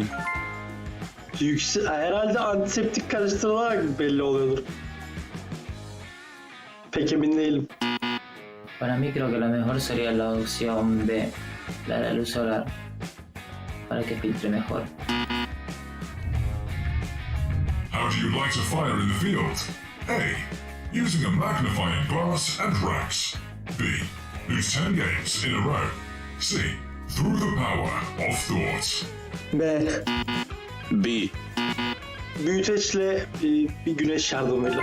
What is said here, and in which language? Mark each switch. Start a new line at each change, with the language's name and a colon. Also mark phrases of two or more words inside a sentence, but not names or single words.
Turkish: Herhalde antiseptik karıştırılarak belli oluyordur. Pek emin değilim.
Spanish: Para mí creo que lo mejor sería la opción B, la de la luz solar, para que filtre mejor.
English: How do you light a fire in the field? A. Using a magnifying glass and racks. B. Lose 10 games in a row. C. Through the power of thought. B. B.
Turkish: Büyüteçle bir güneş yardımıyla.